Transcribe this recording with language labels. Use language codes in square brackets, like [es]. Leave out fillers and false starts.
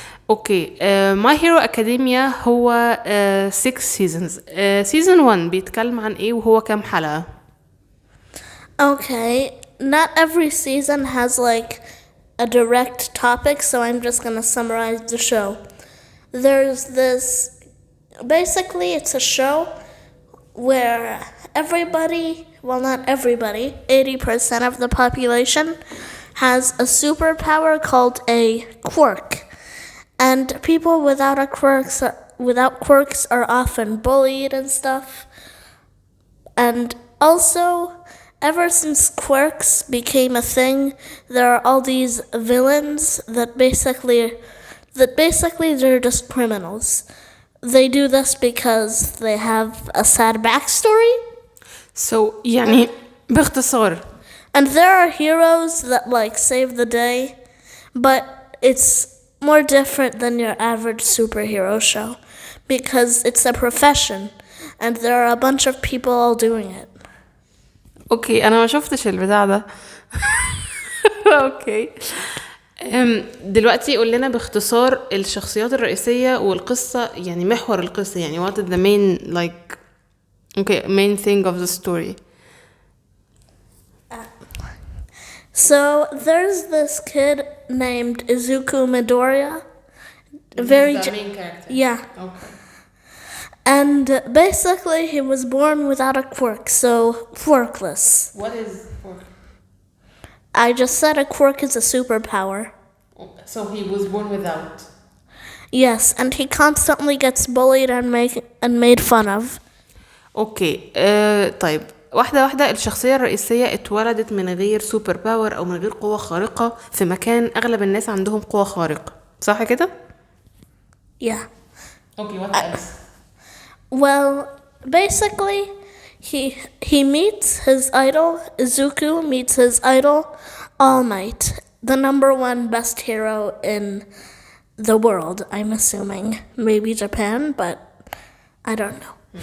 [ar] اوكي، My Hero Academia هو 6 seasons. season 1 بيتكلم عن ايه وهو كام حلقة؟ [en] Okay, not every season has like a direct topic, so I'm just gonna summarize the show. There's this, basically it's a show where everybody, well not everybody, 80% of the population has a superpower called a quirk. And people without quirks are often bullied and stuff. And also, ever since quirks became a thing, there are all these villains that basically they're just criminals. They do this because they have a sad backstory. [ar] So يعني باختصار [en] And there are heroes that like save the day, but it's more different than your average superhero show because it's a profession and there are a bunch of people all doing it. [ar] اوكي، انا ما شفتش البتاع ده. اوكي، دلوقتي قول لنا باختصار الشخصيات الرئيسية والقصة، يعني محور القصة، يعني [en] what is the main like main thing of the story. So there's this kid named Izuku Midoriya. The main character. Yeah. Okay. And basically he was born without a quirk, so quirkless. What is quirk? I just said a quirk is a superpower. So he was born without. Yes, and he constantly gets bullied and made fun of. [ar] اوكي، طيب واحدة واحدة. الشخصية الرئيسية اتولدت من غير سوبر باور او من غير قوة خارقة في مكان اغلب الناس عندهم قوة خارقة، صح كده؟ [en] Yeah. Okay, what else? Well, basically, he meets his idol. Izuku meets his idol, All Might, the #1 best hero in the world. I'm assuming maybe Japan, but I don't know.